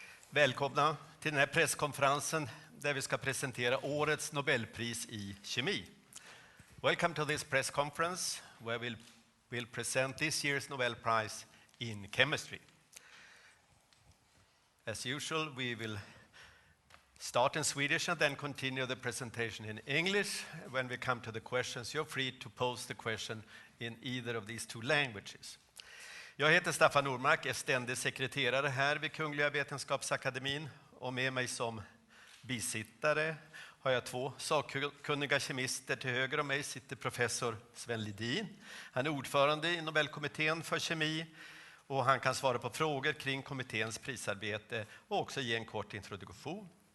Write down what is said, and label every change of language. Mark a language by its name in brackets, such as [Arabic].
[Swedish] Välkomna till den här presskonferensen där vi ska presentera årets Nobelpris i kemi. [English] Welcome to this press conference where we'll present this year's Nobel Prize in chemistry. As usual, we will start in Swedish and then continue the presentation in English. When we come to the questions, you're free to pose the question in either of these two languages. [Swedish] Jag heter Staffan Normark, är ständig sekreterare här vid Kungliga Vetenskapsakademin, och med mig som bisittare har jag två sakkunniga kemister. Till höger om mig sitter professor Sven Ledin. Han är ordförande i Nobelkommittén för kemi, och han kan svara på frågor kring kommitténs prisarbete och också ge en kort introduktion.